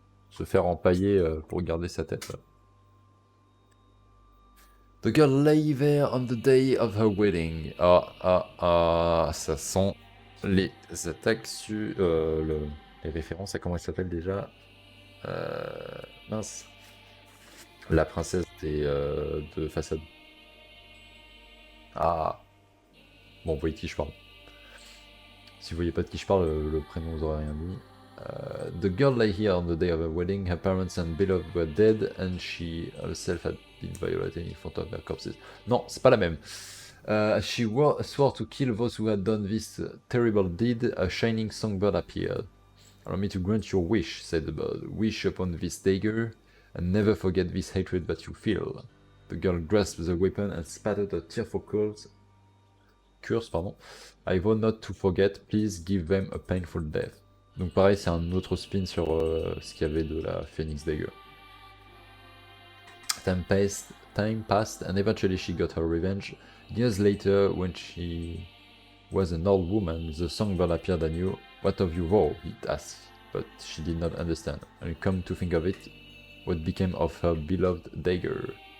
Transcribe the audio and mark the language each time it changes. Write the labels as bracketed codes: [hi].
[fr] Se faire empailler pour garder sa tête. [en] The girl lay there on the day of her wedding. [fr] Ça sent les attaques sur les références à comment elle s'appelle déjà. Mince. La princesse de façade. Ah. Bon, vous voyez de qui je parle. Si vous voyez pas de qui je parle, le prénom vous aurez rien dit. [en] The girl lay here on the day of her wedding. Her parents and beloved were dead, and she herself had been violated in front of their corpses. [fr] Non, c'est pas la même. [en] She swore to kill those who had done this terrible deed. A shining songbird appeared. Allow me to grant your wish, said the bird. Wish upon this dagger, and never forget this hatred that you feel. The girl grasped the weapon and spattered a tearful curse. I vow not to forget. Please give them a painful death. [fr] Donc pareil, c'est un autre spin sur ce qu'il y avait de la Phoenix Dagger. [en] Time passed, and eventually she got her revenge. Years later, when she was an old woman, the songbird appeared anew. What of you vow? It asked, but she did not understand. And come to think of it, what became of her beloved dagger?